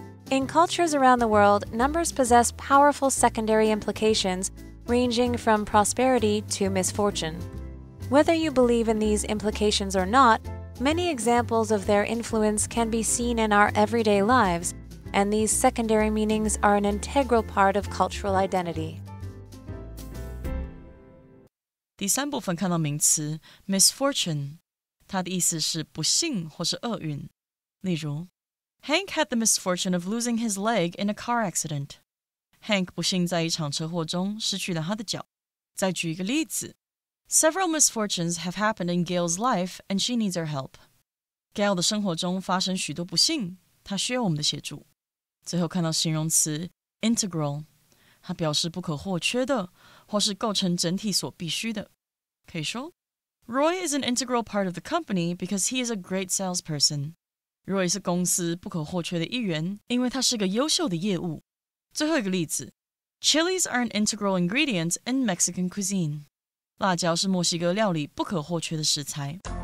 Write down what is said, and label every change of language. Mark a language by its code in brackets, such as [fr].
[en] In cultures around the world, numbers possess powerful secondary implications ranging from prosperity to misfortune. Whether you believe in these implications or not, many examples of their influence can be seen in our everyday lives, and these secondary meanings are an integral part of cultural identity. [zh] 第三部分看到名词 misfortune， 它的意思是不幸或是厄运。例如 [en] Hank had the misfortune of losing his leg in a car accident. [zh] Hank 不幸在一场车祸中失去了他的脚。再举一个例子 [en] Several misfortunes have happened in Gail's life and she needs our help. [zh] Gail 的生活中发生许多不幸，她需要我们的协助。最后看到形容词 integral， 它表示不可或缺的，或是构成整体所必须的。可以说 [en] Roy is an integral part of the company because he is a great salesperson. [zh] Roy 是公司不可或缺的一员，因为他是个优秀的业务。最后一个例子 [en] Chilies are an integral ingredient in Mexican cuisine. [zh] 辣椒是墨西哥料理不可或缺的食材。